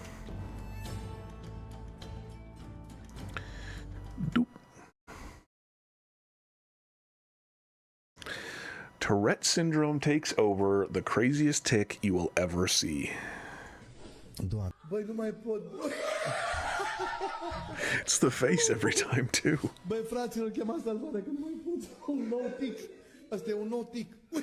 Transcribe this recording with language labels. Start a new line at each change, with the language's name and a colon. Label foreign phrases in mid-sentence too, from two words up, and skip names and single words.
English: Doop. Tourette syndrome takes over, the craziest tick you will ever see. It's the face every time, too.
Romanian: Băi, fraților, chema salvare că nu mai pot. Un nou tic. Asta e un nou tic.